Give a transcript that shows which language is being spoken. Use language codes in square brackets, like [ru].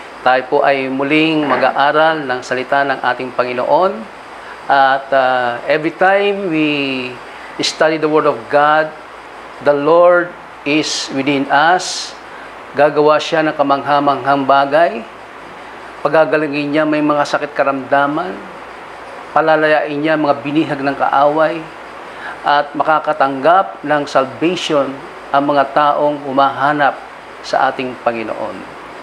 [tl] Tayo po ay muling mag-aaral ng salita ng ating Panginoon. [en] At every time we study the Word of God, the Lord is within us. [tl] Gagawa siya ng kamangha-manghang bagay. Pagagalingin niya may mga sakit karamdaman. Palalayain niya mga binihag ng kaaway. At makakatanggap ng salvation ang mga taong humahanap sa ating Panginoon.